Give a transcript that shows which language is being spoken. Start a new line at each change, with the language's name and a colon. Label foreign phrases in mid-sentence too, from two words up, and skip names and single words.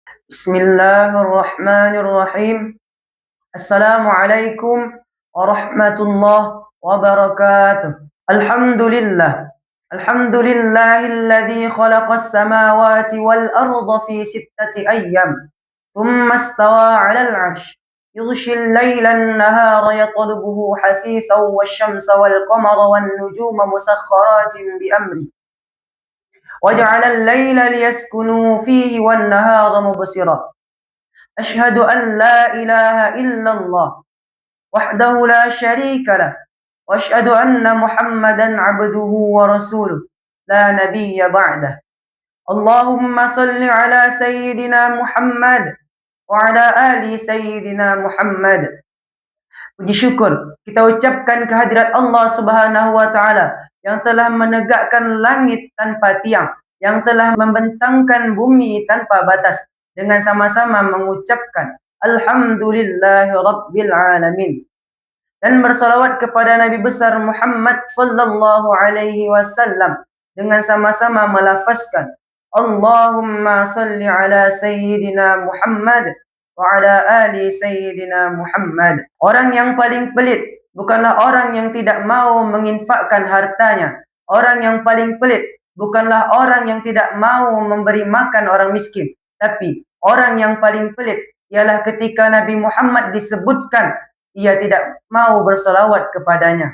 Arabic: بسم الله الرحمن الرحيم. السلام عليكم ورحمة الله وبركاته. Alhamdulillah. الحمد لله الذي خلق السماوات والأرض في ستة أيام. ثم استوى على العرش. يغشي الليل النهار يطلبه حثيثا والشمس والقمر والنجوم مسخرات بأمره. وجعل الليل ليسكنوا فيه والنهار مبصرا أشهد أن لا إله إلا الله وحده لا شريك له وأشهد أن محمدا عبده ورسوله لا نبي بعده اللهم صل على سيدنا محمد وعلى آل سيدنا محمد.
Indonesian: Puji syukur kita ucapkan kehadirat Allah
Arabic: سبحانه وتعالى
Indonesian: yang telah menegakkan langit tanpa tiang, yang telah membentangkan bumi tanpa batas, dengan sama-sama mengucapkan
Arabic: الحمد لله رب العالمين.
Indonesian: Dan bersalawat kepada Nabi besar Muhammad
Arabic: صلى الله عليه وسلم
Indonesian: dengan sama-sama melafazkan
Arabic: اللهم صل على سيدنا محمد وعلى آل سيدنا محمد.
Indonesian: Orang yang paling pelit bukanlah orang yang tidak mau menginfakkan hartanya. Orang yang paling pelit bukanlah orang yang tidak mau memberi makan orang miskin. Tapi orang yang paling pelit ialah ketika Nabi Muhammad disebutkan, ia tidak mau bersolawat kepadanya.